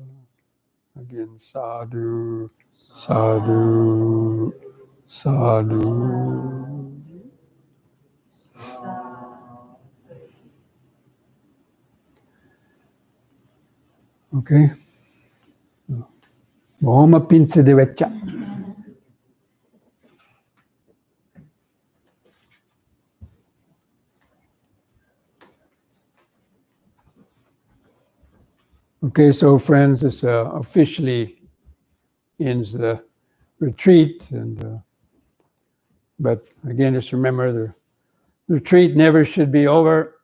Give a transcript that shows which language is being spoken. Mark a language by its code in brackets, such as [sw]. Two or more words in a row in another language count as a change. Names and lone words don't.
[pi] Again, sadhu, sadhu, sadhu. [en] Okay. Mohama pinsa devecha. Okay, so friends, this officially ends the retreat, and but again, just remember the retreat never should be over.